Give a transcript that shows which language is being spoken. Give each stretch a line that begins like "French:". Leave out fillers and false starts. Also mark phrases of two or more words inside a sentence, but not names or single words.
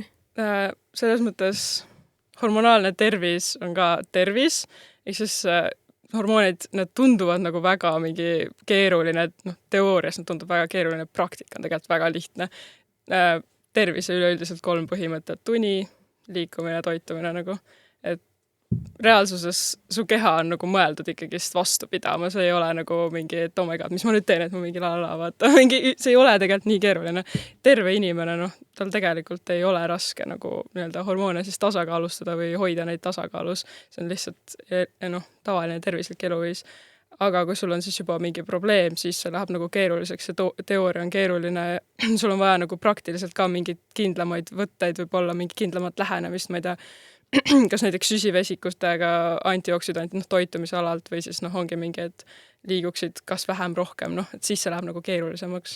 Estonian: Selles mõttes hormonaalne tervis on ka tervis, ehk siis hormoonid, need tunduvad nagu väga mingi keeruline, teoorias nad tundub väga keeruline, praktika on tegelikult väga lihtne. Tervise üleüldiselt 3 põhimõtet, uni, liikumine, toitumine nagu, et reaalsuses su keha on nagu mõeldud ikkagi vastu pidama, see ei ole nagu mingi, et
English: oh my god,
Estonian: mis ma nüüd teen, et ma mingi vaata, see ei ole tegelikult nii keeruline. Terve inimene, tal tegelikult ei ole raske nagu hormoone siis tasakaalustada või hoida neid tasakaalus. See on lihtsalt tavaline tervislik eluviis. Aga kui sul on siis juba mingi probleem, siis see läheb nagu keeruliseks, see teooria on keeruline, sul on vaja nagu praktiliselt ka mingid kindlamaid võtteid, võib olla mingi kindlamat lähenemist, ma ei tea, kas näiteks süsivesikustega antioksüdant toitumise alalt või siis ongi mingi, et liiguksid kas vähem, rohkem, et siis see läheb nagu keerulisemaks.